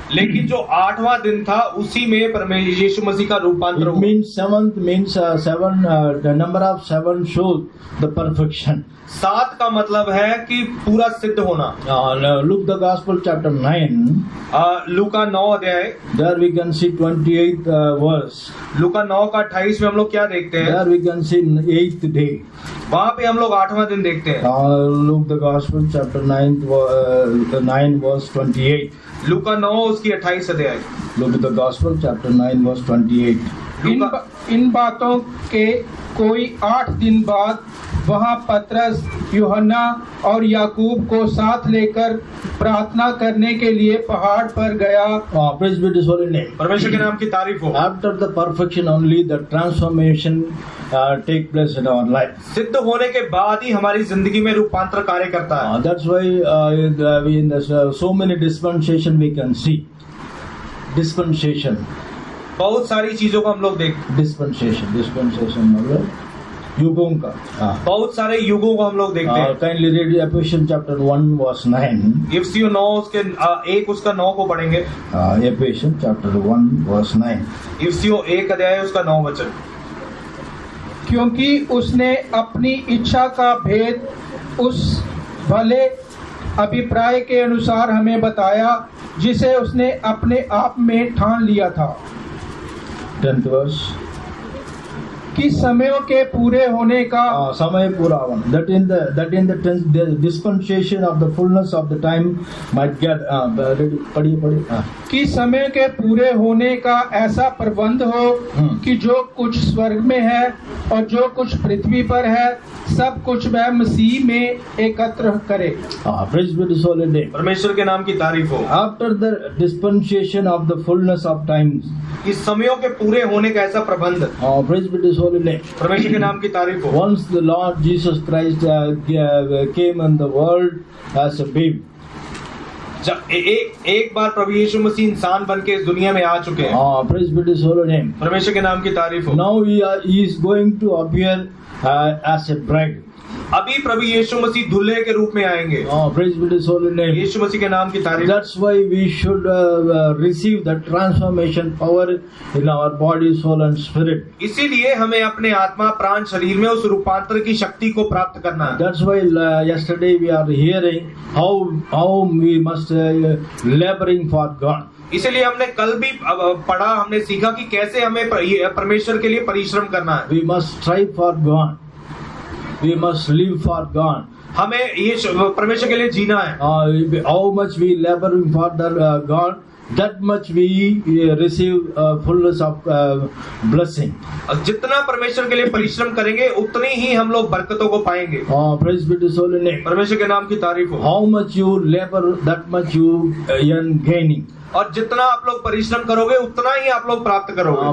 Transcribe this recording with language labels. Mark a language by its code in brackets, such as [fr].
[hi] लेकिन जो 8वां दिन था उसी में परमेश्वर यीशु मसीह का रूपांतर [en] It [hi] हुआ। [en] means 7th means 7. The number of 7 shows the perfection. [hi] 7 का मतलब है कि पूरा सिद्ध होना। [en] Look the Gospel chapter 9. [hi] लूका 9 अध्याय। [en] There we can see 28th verse. [hi] लूका 9 का 28 में हम लोग क्या देखते हैं? [en] There we can see 8th day. [hi] वहाँ पे हम लोग 8वां दिन देखते हैं। [en] Look the Gospel chapter 9 verse 28. [hi] लूका 9 उसकी 28 अध्याय। [en] Look the Gospel chapter 9 verse 28. [hi] इन बातों के कोई 8 दिन बाद वहाँ पतरस, यूहन्ना और याकूब को साथ लेकर प्रार्थना करने के लिए पहाड़ पर गया। [en] Praise be His holy name. [hi] परमेश्वर के नाम की तारीफ हो। [en] After the perfection only the transformation take place in our life. [hi] सिद्ध होने के बाद ही हमारी जिंदगी में रूपांतर कार्य करता है। [en] That's why we in so many dispensation we can see. Dispensation. [hi] बहुत सारी चीजों को हम लोग देखते। Dispensation मतलब युगों का। बहुत सारे युगों को हम लोग देखते हैं। [en] Kindly read Ephesians chapter 1 verse 9. [hi] इफिसियों 9 उसके 1 उसका 9 को पढ़ेंगे। [en] Ephesians chapter 1 verse 9. [hi] इफिसियों 1 अध्याय उसका 9 वचन। क्योंकि उसने अपनी इच्छा का भेद उस भले अभिप्राय के अनुसार हमें बताया जिसे उसने अपने आप में ठान लिया था। [en] 10th verse. [hi] कि समयों के पूरे होने का समय पूरा होना, [en] that in the dispensation of the fullness of the time might get [hi] पढ़िए कि समय के पूरे होने का ऐसा प्रबंध हो कि जो कुछ स्वर्ग में है और जो कुछ पृथ्वी पर है सब कुछ वह मसीह में एकत्र करे। [en] Praise be to His holy name. [hi] परमेश्वर के नाम की तारीफ हो। [en] After the dispensation of the fullness of times, [hi] इस समयों के पूरे होने का ऐसा प्रबंध। [en] praise be to His holy name. [hi] परमेश्वर के नाम की तारीफ हो। [en] Once the Lord Jesus Christ came in the world as a babe. [hi] जब एक बार प्रभु यीशु मसीह इंसान बन के इस दुनिया में आ चुके हैं। [en] Praise be to His holy name. [hi] परमेश्वर के नाम की तारीफ हो। [en] Now he is going to appear as a bride. [hi] अभी प्रभु यीशु मसीह दूल्हे के रूप में आएंगे। [en] Praise be to His holy name. [hi] यीशु मसीह के नाम की तारीफ। [en] That's why we should receive the transformation power in our body, soul and spirit. [hi] इसीलिए हमें अपने आत्मा प्राण शरीर में उस रूपांतर की शक्ति को प्राप्त करना है। [en] That's why yesterday we are hearing how we must laboring for God. [hi] इसलिए हमने कल भी पढ़ा, हमने सीखा कि कैसे हमें परमेश्वर के लिए परिश्रम करना है। [en] We must strive for God. We must live for God. [hi] हमें ये परमेश्वर के लिए जीना है। [en] How much we laboring for the God, that much we receive fullness of blessing. [hi] जितना परमेश्वर के लिए परिश्रम करेंगे उतनी ही हम लोग बरकतों को पाएंगे। [en] Praise be to His holy name. [hi] परमेश्वर के नाम की तारीफ हो। [en] How much you labor, that much you earn gaining. [hi] और जितना आप लोग परिश्रम करोगे उतना ही आप लोग प्राप्त करोगे।